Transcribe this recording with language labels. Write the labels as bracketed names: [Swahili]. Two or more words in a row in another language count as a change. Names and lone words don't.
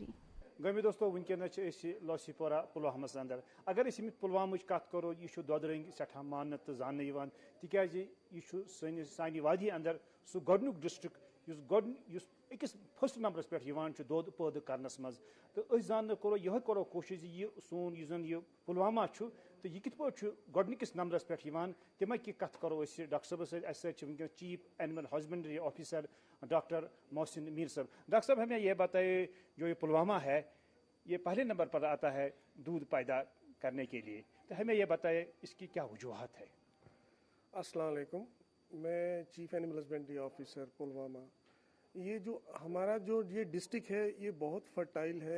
[Kashmiri] گمی دوستو ونکس لوسی پورہ پلوامس اندر اگر پلوامچ کت کرو یہ دۄد رنگ سٹھا ماننہٕ تو زاننہٕ تکیاز یہ سانہ وادی اندر سہ گۄڈنیُک ڈسٹرک یس أکِس فسٹ نمبرس پہ دۄد پٲدٕ کرنس مز تو زاننہٕ کرو کوشش یہ سون زن یہ پلوامہ تو یہ کت پٲٹھۍ چھُ گۄڈنِکِس نمبرس پہ تمے کی کت کرو ڈاکٹر صٲبس سۭتۍ اسہِ سۭتۍ چھِ ونکس [English] Chief Animal Husbandry Officer [Kashmiri] ڈاکٹر محسن میر صاحب. [Urdu] ڈاکٹر صاحب ہمیں یہ بتائیے جو یہ پلوامہ ہے یہ پہلے نمبر پر آتا ہے دودھ پیدا کرنے کے لیے تو ہمیں یہ بتائیے اس کی کیا وجوہات ہے. السلام علیکم میں [English] Chief Animal Husbandry Officer [Urdu] پلوامہ. یہ جو ہمارا جو یہ ڈسٹرکٹ ہے یہ بہت فرٹائل ہے.